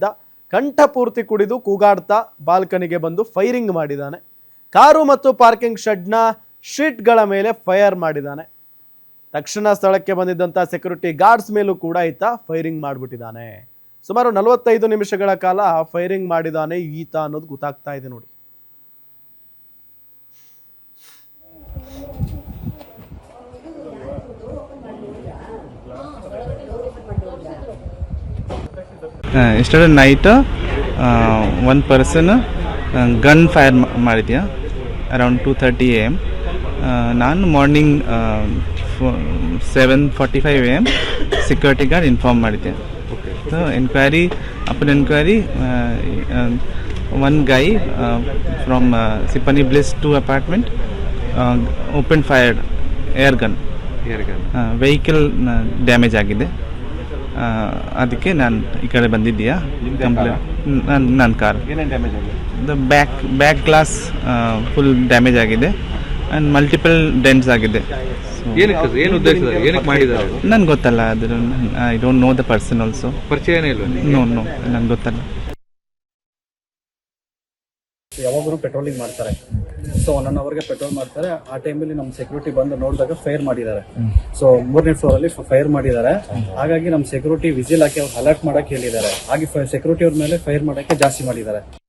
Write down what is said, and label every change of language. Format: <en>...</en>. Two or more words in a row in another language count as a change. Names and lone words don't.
<kn>ಕಂಠಪೂರ್ತಿ ಕುಡಿದು ಕೂಗಾಡ್ತಾ ಬಾಲ್ಕನಿಗೆ ಬಂದು ಫೈರಿಂಗ್ ಮಾಡಿದ್ದಾನೆ. ಕಾರು ಮತ್ತು ಪಾರ್ಕಿಂಗ್ ಶೆಡ್ನ ಶೀಟ್ಗಳ ಮೇಲೆ ಫೈರ್ ಮಾಡಿದ್ದಾನೆ. ತಕ್ಷಣ ಸ್ಥಳಕ್ಕೆ ಬಂದಿದ್ದಂಥ</kn> <en>security guards</en> <kn>ಮೇಲೂ ಕೂಡ ಈತ ಫೈರಿಂಗ್ ಮಾಡಿಬಿಟ್ಟಿದ್ದಾನೆ. ಸುಮಾರು 45 ನಿಮಿಷಗಳ ಕಾಲ ಫೈರಿಂಗ್ ಮಾಡಿದ್ದಾನೆ ಈತ ಅನ್ನೋದು ಗೊತ್ತಾಗ್ತಾ ಇದೆ ನೋಡಿ.</kn> <en>yesterday night one person gun fire ಮಾಡಿದ್ಯಾ around 2:30 am.</en> <kn>ನಾನು</kn> <en>morning 7:45 am security guard inform</en> <kn>ಮಾಡಿದ್ದೆ.</kn> <en>so enquiry upon enquiry one guy from Sipani Bliss 2 apartment open fired air gun. vehicle damage</en> <kn>ಆಗಿದೆ. ಅದಕ್ಕೆ ನಾನು ಈ ಕಡೆ ಬಂದಿದ್ದೀಯಾ. ನನ್ನ</kn> <en>car back glass full damage</en> <kn>ಆಗಿದೆ</kn> <en>and multiple dents</en> <kn>ಆಗಿದೆ. ನನ್ಗೆ ಗೊತ್ತಲ್ಲ, ಅದ್ರ</kn> <en>I don't know the person also.</en> <kn>ನೋ ನನ್ಗೆ ಗೊತ್ತಲ್ಲ. ಯಾವಾಗಲೂ ಪೆಟ್ರೋಲಿಂಗ್ ಮಾಡ್ತಾರೆ. ಸೊ 1 ಅವರ್ಗೆ ಪೆಟ್ರೋಲ್ ಮಾಡ್ತಾರೆ. ಆ ಟೈಮಲ್ಲಿ ನಮ್ಮ ಸೆಕ್ಯೂರಿಟಿ ಬಂದು ನೋಡಿದಾಗ ಫೈರ್ ಮಾಡಿದ್ದಾರೆ. ಸೊ 3ನೇ ಫ್ಲೋರ್ ಅಲ್ಲಿ ಫೈರ್ ಮಾಡಿದ್ದಾರೆ. ಹಾಗಾಗಿ ನಮ್ಮ ಸೆಕ್ಯೂರಿಟಿ ವಿಸಿಲ್ ಹಾಕಿ ಅವ್ರು ಅಲರ್ಟ್ ಮಾಡಕ್ಕೆ ಹೇಳಿದ್ದಾರೆ. ಹಾಗೆ ಸೆಕ್ಯೂರಿಟಿ ಅವ್ರ ಮೇಲೆ ಫೈರ್ ಮಾಡಕ್ಕೆ ಜಾಸ್ತಿ ಮಾಡಿದ್ದಾರೆ.</kn>